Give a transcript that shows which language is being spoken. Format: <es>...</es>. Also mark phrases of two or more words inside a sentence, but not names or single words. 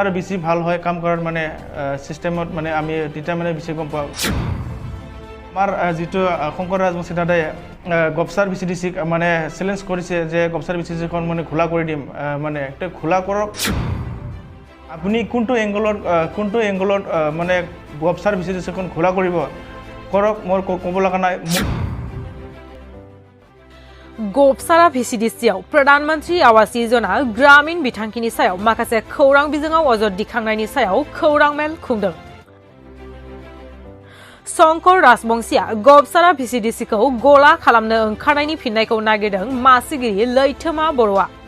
<as>আৰু বেছি ভাল হয় কাম কৰাৰ মানে চিষ্টেমত মানে আমি তেতিয়া মানে বেছি গম পাওঁ আমাৰ যিটো শংকৰ ৰাজবংশী দাদাই গবছাৰ ভিচিডিচিক মানে চেলেঞ্জ কৰিছে যে গবছাৰ ভিচিডিচিখন মানে খোলা কৰি দিম মানে খোলা কৰক আপুনি কোনটো এংগলত মানে গবছাৰ ভিচিডিচিখন খোলা কৰিব কৰক মোৰ ক'ব লগা নাই</as> <brx>गबसारा भिसिडिसियाव प्रधानमंत्री आवास योजना ग्रामीण बिथांखिनि सायाव माखासे खौरां बिजोङाव अजद दिखांनायनि सायाव खौरां मेल खुंदों शंकर राजबंशीया गबसारा भिसिडिसिखौ गला खालामनो ओंखारनायनि फिननायखौ नागिरदों मासिगिरि लैथोमा बर'आ</brx>